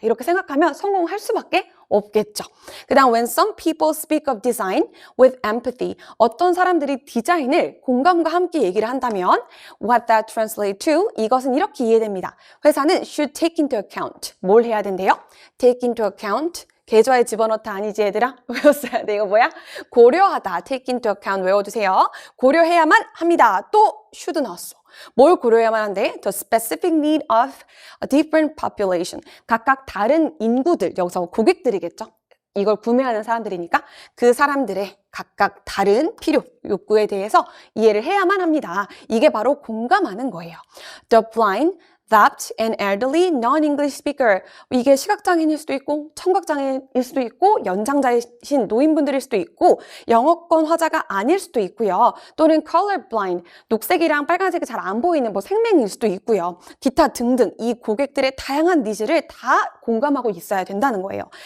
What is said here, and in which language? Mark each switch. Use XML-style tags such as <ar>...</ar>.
<ko>이렇게 생각하면 성공할 수밖에 없겠죠. 그 다음</ko> <en>when some people speak of design with empathy,</en> <ko>어떤 사람들이 디자인을 공감과 함께 얘기를 한다면</ko> <en>what that translate to,</en> <ko>이것은 이렇게 이해됩니다. 회사는</ko> <en>should take into account,</en> <ko>뭘 해야 된대요?</ko> <en>take into account,</en> <ko>계좌에 집어넣다 아니지 얘들아? 외웠어야 돼. 이거 뭐야? 고려하다, take into account 외워두세요. 고려해야만 합니다. 또 should 나왔어. 뭘 고려해야만 한대?</ko> <en>The specific need of a different population.</en> <ko>각각 다른 인구들, 여기서 고객들이겠죠? 이걸 구매하는 사람들이니까 그 사람들의 각각 다른 필요, 욕구에 대해서 이해를 해야만 합니다. 이게 바로 공감하는 거예요.</ko> <en>The blind, that, and elderly non-English speaker.</en> <ko>이게 시각장애인일 수도 있고 청각장애인일 수도 있고 연장자이신 노인분들일 수도 있고 영어권 화자가 아닐 수도 있고요. 또는 colorblind, 녹색이랑 빨간색이 잘 안 보이는 생맹일 수도 있고요. 기타 등등 이 고객들의 다양한 니즈를 다 공감하고 있어야 된다는 거예요.</ko>